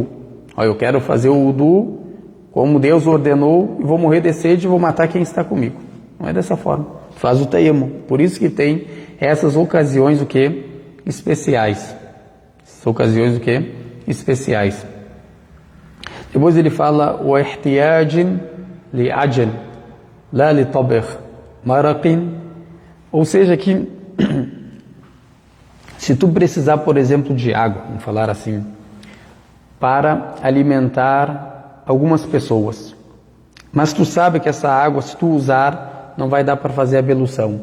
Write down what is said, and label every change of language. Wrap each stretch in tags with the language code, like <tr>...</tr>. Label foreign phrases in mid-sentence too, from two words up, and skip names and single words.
<pt>Eu quero fazer o udu como Deus ordenou e vou morrer de sede e vou matar quem está comigo. Não é dessa forma. Faz o tayammum. Por isso que tem essas ocasiões o quê? Especiais. Essas ocasiões o quê? Especiais. Depois ele fala o</pt> <ar>احتياجٍ لأجل لا لطبخ مرقٍ,</ar> <pt>ou seja que se tu precisar, por exemplo, de água, vamos falar assim, para alimentar algumas pessoas, mas tu sabe que essa água, se tu usar, não vai dar para fazer a ablução.</pt>